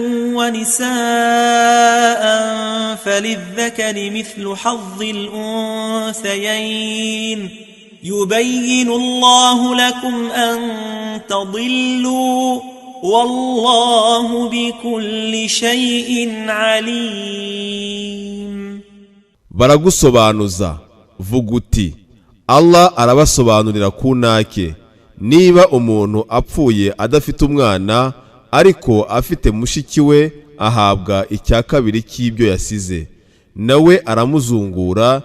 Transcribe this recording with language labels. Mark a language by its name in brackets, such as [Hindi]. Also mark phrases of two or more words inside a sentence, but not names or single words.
[Arabic] ونساء فللذكر مثل حظ الأنثيين يبين الله لكم أن تضلوا والله بكل شيء عليم. [Kinyarwanda] baragusobanuza vuga uti Allah arabasobanurira kunake. Niba umuntu apfuye adafite umwana ariko afite mushiki we, ahabwa icya kabiri cy'ibyo yasize, nawe aramuzungura.